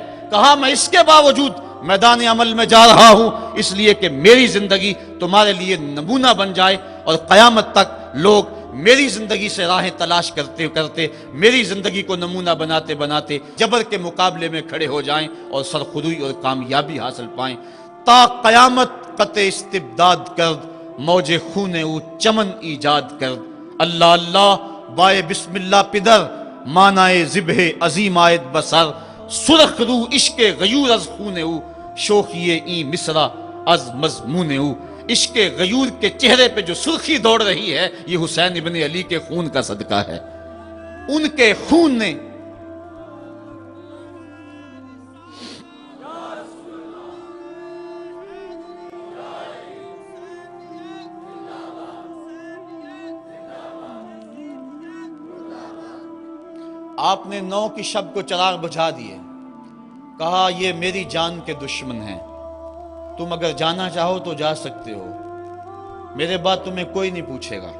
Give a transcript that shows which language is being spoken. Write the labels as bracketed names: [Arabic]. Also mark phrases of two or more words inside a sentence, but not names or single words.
[Urdu] کہا میں اس کے باوجود میدان عمل میں جا رہا ہوں اس لیے کہ میری زندگی تمہارے لیے نمونہ بن جائے، اور قیامت تک لوگ میری زندگی سے راہیں تلاش کرتے کرتے میری زندگی کو نمونہ بناتے بناتے جبر کے مقابلے میں کھڑے ہو جائیں اور سرخروئی اور کامیابی حاصل پائیں۔ [Persian] تا قیامت قطع استبداد کرد، موج خون او چمن ایجاد کرد۔ اللہ اللہ بائے [Arabic] بسم اللہ [Persian] پدر، مانائے ذبح عظیم آید بسر۔ سرخ رو عشق غیور از خون او، شوخی این مصرع از مضمون او۔ [Urdu] عشق غیور کے چہرے پہ جو سرخی دوڑ رہی ہے یہ حسین ابن علی کے خون کا صدقہ ہے۔ ان کے خون نے آپ نے 9 کی شب کو چراغ بجھا دیے، کہا یہ میری جان کے دشمن ہیں، تم اگر جانا چاہو تو جا سکتے ہو، میرے بعد تمہیں کوئی نہیں پوچھے گا۔